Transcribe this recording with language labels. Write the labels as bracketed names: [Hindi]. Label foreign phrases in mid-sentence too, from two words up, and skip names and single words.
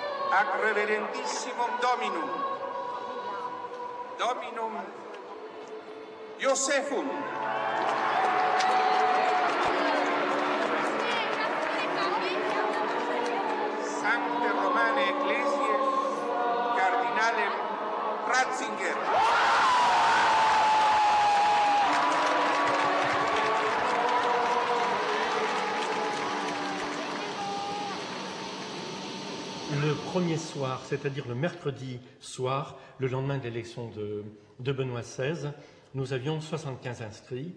[Latin] Ac reverendissimum Dominum, Dominum Josephum, Sancte Romane Ecclesiae, Cardinalem Ratzinger. [French] Le premier soir, c'est-à-dire le mercredi soir, le lendemain de l'élection de Benoît XVI, nous avions 75 inscrits.